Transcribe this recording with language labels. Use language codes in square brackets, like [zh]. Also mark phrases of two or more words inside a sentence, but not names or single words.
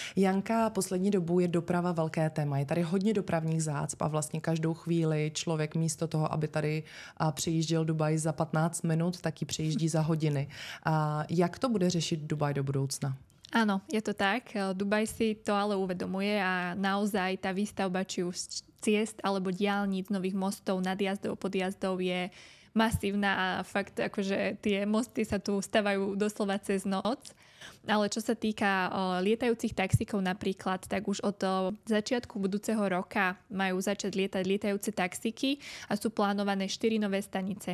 [cs] Janka, poslední dobu je doprava velké téma. Je tady hodně dopravních zácp a vlastně každou chvíli člověk místo toho, aby tady přijížděl Dubaj za 15 minut, tak ji přijíždí za hodiny. Jak to bude řešit Dubaj do budoucna? [sk] Áno, je to tak. Dubaj si to ale uvedomuje a naozaj tá výstavba či už ciest alebo diaľnic, nových mostov, nadjazdov, podjazdov je masívna a fakt akože tie mosty sa tu stavajú doslova cez noc. Ale čo sa týka lietajúcich taxíkov napríklad, tak už od začiatku budúceho roka majú začať lietať lietajúce taxíky a sú plánované 4 nové stanice.